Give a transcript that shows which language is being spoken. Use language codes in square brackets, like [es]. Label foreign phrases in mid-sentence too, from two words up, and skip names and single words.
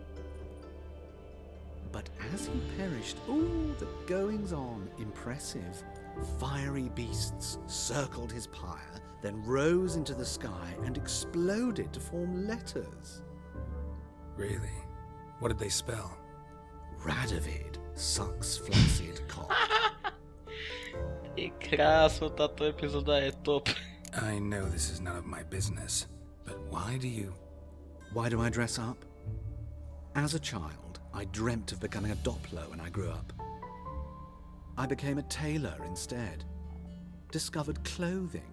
[en] But as he perished, the goings-on, impressive. Fiery beasts circled his pyre, then rose into the sky and exploded to form letters. Really? What did they spell? Radovid sucks flaccid cock. [sk] Ty kráso, táto epizóda je top. [en] I know this is none of my business, but why do I dress up? As a child, I dreamt of becoming a Doppler when I grew up. I became a tailor instead. Discovered clothing.